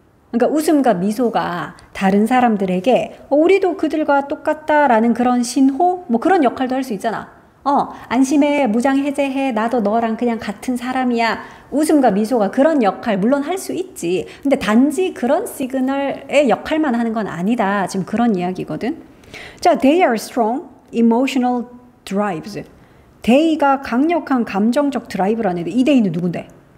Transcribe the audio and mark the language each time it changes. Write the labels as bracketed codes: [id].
[ko] 그러니까 웃음과 미소가 다른 사람들에게 우리도 그들과 똑같다라는 그런 신호? 뭐 그런 역할도 할 수 있잖아. 안심해, 무장 해제해, 나도 너랑 그냥 같은 사람이야. 웃음과 미소가 그런 역할 물론 할 수 있지. 근데 단지 그런 시그널의 역할만 하는 건 아니다. 지금 그런 이야기거든. [en] 자, they are strong emotional drives. [ko] they가 강력한 감정적 드라이브라는 애들. 이 they는 누군데?